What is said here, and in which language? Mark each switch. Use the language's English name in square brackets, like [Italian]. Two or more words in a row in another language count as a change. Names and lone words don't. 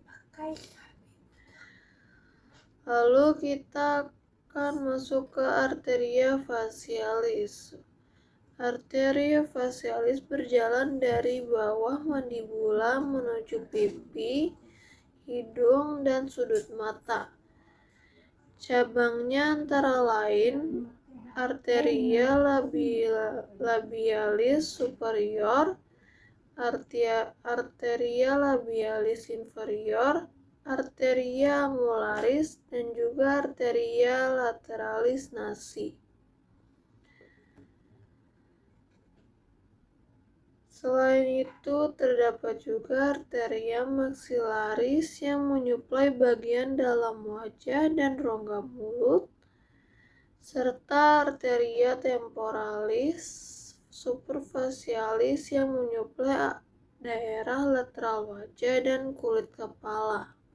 [Indonesian] Lalu kita akan masuk ke [Latin] arteria facialis. Arteria facialis [Indonesian] berjalan dari bawah mandibula menuju pipi, hidung, dan sudut mata. Cabangnya antara lain [Latin] arteria labialis superior, arteria labialis inferior, arteria angularis, [Indonesian] dan juga [Latin] arteria lateralis nasi. [Indonesian] Selain itu, terdapat juga [Latin] arteria maxillaris [Indonesian] yang menyuplai bagian dalam wajah dan rongga mulut, serta [Latin] arteria temporalis superficialis [Indonesian] yang menyuplai daerah lateral wajah dan kulit kepala.